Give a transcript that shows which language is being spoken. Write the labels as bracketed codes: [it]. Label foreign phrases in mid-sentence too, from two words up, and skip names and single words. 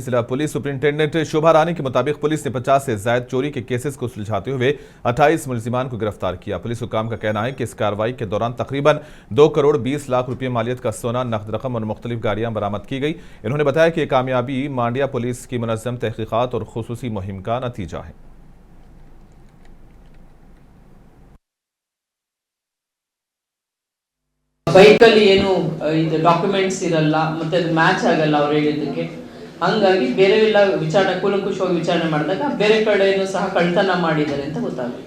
[ur] ضلع [en] police superintendent [ur] شوبھا رانی کے مطابق پولیس نے 50 سے زیادہ چوری کے کیسز کو سلجھاتے ہوئے 28 ملزمان کو گرفتار کیا. پولیس حکام کا کہنا ہے کہ اس کارروائی کے دوران تقریباً 2 کروڑ 20 لاکھ روپے مالیت کا سونا، نقد رقم اور مختلف گاڑیاں برآمد کی گئی. انہوں نے بتایا کہ کامیابی منڈیا پولیس کی منظم تحقیقات اور خصوصی مہم کا نتیجہ ہے. [kn] ಬೈಕಲ್ಲಿ ಏನು ಇದು ಡಾಕ್ಯುಮೆಂಟ್ಸ್ ಇರಲ್ಲ, ಮತ್ತೆ ಅದು ಮ್ಯಾಚ್ ಆಗಲ್ಲ ಅವ್ರು ಹೇಳಿದ್ದಕ್ಕೆ, ಹಂಗಾಗಿ ಬೇರೆ ಎಲ್ಲ ವಿಚಾರಣೆ ಕೂಲಂಕುಷವಾಗಿ ವಿಚಾರಣೆ ಮಾಡಿದಾಗ ಬೇರೆ ಕಡೆನೂ ಸಹ ಕಳ್ತನ ಮಾಡಿದ್ದಾರೆ ಅಂತ ಗೊತ್ತಾಗುತ್ತೆ.